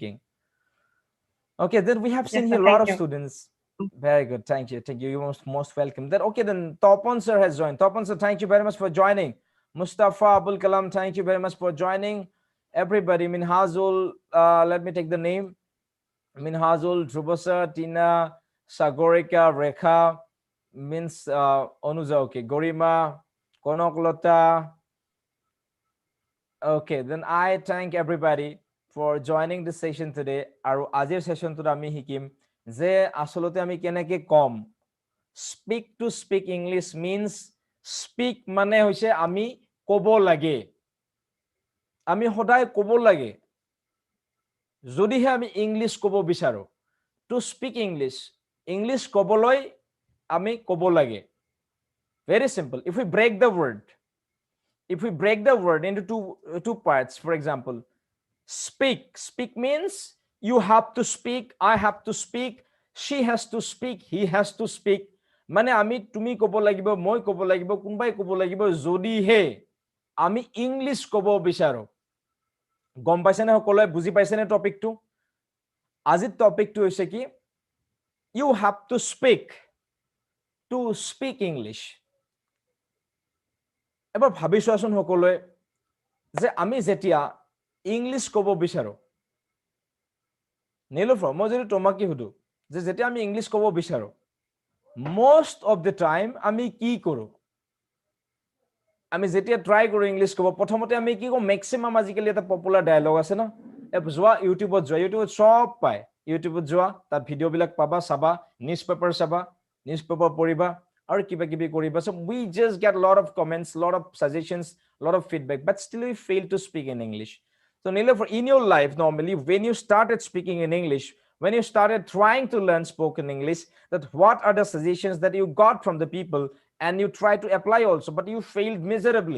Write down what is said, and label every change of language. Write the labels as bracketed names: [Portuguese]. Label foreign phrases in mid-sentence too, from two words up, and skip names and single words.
[English] speaking. Okay, then we have Yes, seen sir. here a lot Thank of you. students. Very good. Thank you. Thank you. You're most welcome. Then okay, then Topan sir has joined. Topan sir, thank you very much for joining. Mustafa Abul Kalam, thank you very much for joining. Everybody, Minhazul, let me take the name. Minhazul, Drubasa, Tina, Sagorika, Rekha, means Onuza, okay, Gorima, Konoklota. Okay, then I thank everybody for joining this session today. [Assamese] আৰু আজিৰ সেশনটোত আমি শিকিম যে আসলতে আমি কেনেকে কম [English] speak to speak English means speak [Assamese] মানে হৈছে আমি ক'ব লাগে, আমি সদায় ক'ব লাগে। যদিহে আমি ইংলিছ ক'ব বিচাৰো, [English] to speak English, [Assamese] ইংলিছ ক'বলৈ আমি ক'ব লাগে। [English] Very simple. If we break the word into two parts, for example, speak means you have to speak, I have to speak, she has to speak, he has to speak. [Assamese] মানে আমি তুমি ক'ব লাগিব, মই ক'ব লাগিব, কোনবাই ক'ব লাগিব, যদিহে আমি ইংলিছ ক'ব বিচাৰো। গম পাইছেনে সকলোৱে? বুজি পাইছেনে টপিকটো? আজিৰ টপিকটো হৈছে কি, [English] you have to speak English. [Assamese] এবাৰ ভাবি চোৱাচোন সকলোৱে, যে আমি যেতিয়া ইংলিছ ক'ব বিচাৰো, নীলোফাৰ মই যদি তোমাকে সুধো যে যেতিয়া আমি ইংলিছ ক'ব বিচাৰো, [English] most of the time [Assamese] আমি কি কৰো? আমি যেতিয়া ট্ৰাই কৰো ইংলিছ ক'ব, প্ৰথমতে আমি কি কৰো? মেক্সিমাম আজিকালি এটা [English] popular dialog [Assamese] আছে না, যোৱা ইউটিউবত সব পায়। ইউটিউবত যোৱা, তাত ভিডিঅ'বিলাক পাবা, চাবা, [English] news paper [Assamese] চাবা, [English] news paper [Assamese] পঢ়িবা, আৰু কিবা কিবি কৰিবা। [English] So we just get a lot of comments, lot of suggestions, lot of feedback, but still we fail to speak in English. So Nilofer, in your life, normally when you started speaking in English, when you started trying to learn spoken English, that what are the suggestions that you got from the people and you try to apply also, but you failed miserably?